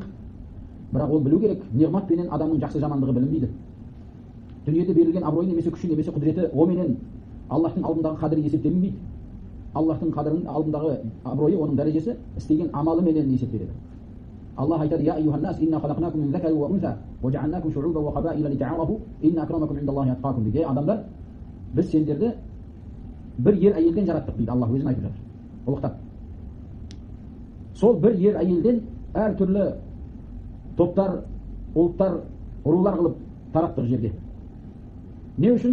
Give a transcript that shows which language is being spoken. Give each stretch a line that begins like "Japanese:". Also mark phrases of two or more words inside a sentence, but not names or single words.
Kazakh: Бірақ ол білу керек, неғмат пенен адамның жақсы жамандығы білінбейді. Дүниеде берілген абырой немесе күші немесе құдіреті оменен Аллахтың алдындағы қадірі есептелінбейді. Аллахтың қадірінің алдындағы абыройы, оның дәрежесі істеген амалы менен есептеледі. Аллах айтады:
Arabic: "يا أيها الناس، إنا خلقناكم من ذكر وأنثى، وجعلناكم شعوبا وقبائل لتعارفوا، إن أكرمكم عند الله أتقاكم" дейді.
Kazakh: Адамдар, біз сендерді бір ер әйелден жараттық дейді. Аллах өзін айтып жатыр, ұлықтап. Сол бір ер әйелден әртүрлі топтар, ұлттар, рулар қылып тараттық жерге. Не үшін?